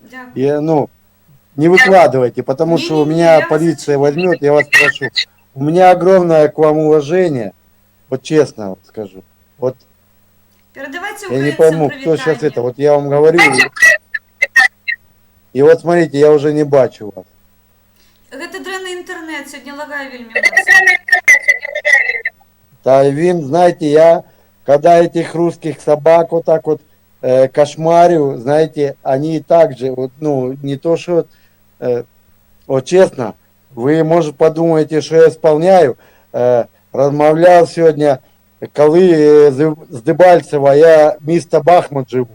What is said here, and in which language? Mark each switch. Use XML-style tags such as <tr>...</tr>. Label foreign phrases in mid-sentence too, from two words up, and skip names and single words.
<ru>Я, ну, не выкладывайте, потому что у меня полиция возьмет, я вас прошу. У меня огромное к вам уважение. Вот честно вот скажу. Вот Передавайте я не украинцам пойму, кто сейчас</ru> <uk>привитание.</uk> <ru>это. Вот я вам говорю. И вот смотрите, я уже не бачу вас.</ru> <be>Гэта дрэнны інтэрнэт, сёння лагае вельмі.</be> <ru>Да, Вин, знаете, я, когда этих русских собак вот так вот кошмарю, знаете, они также, вот, ну, не то, что, вот честно, вы, может, подумаете, что я исполняю, размовлял сегодня, коли с Дебальцева, я мисто Бахмут живу.</ru>